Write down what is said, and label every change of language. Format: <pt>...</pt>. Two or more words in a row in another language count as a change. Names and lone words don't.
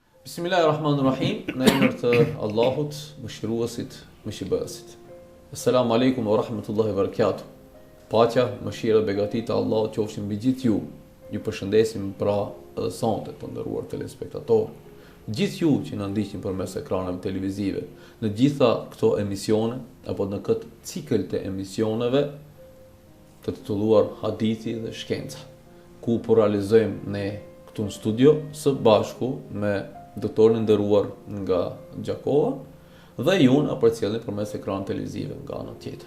<sq>Bismillahirrahmanirrahim, në emër të Allahut, mëshiruesit, mëshirbësit.</sq> <ar>السلام عليكم ورحمة الله وبركاته.</ar> <sq>Paqja, mëshira, begati të Allahut qofshin mbi gjithë ju. Ju përshëndesim pra edhe sonte të nderuar telespektatorë. Gjithë ju që na ndiqni përmes ekraneve televizive, në gjitha këto emisione apo në këtë cikël të emisioneve të titulluar Hadithi dhe Shkenca, ku po realizojmë ne këtu në studio së bashku me doktorin e nderuar nga Gjakova dhe ju na përcjellni përmes ekranit televiziv nga ana tjetër.</sq>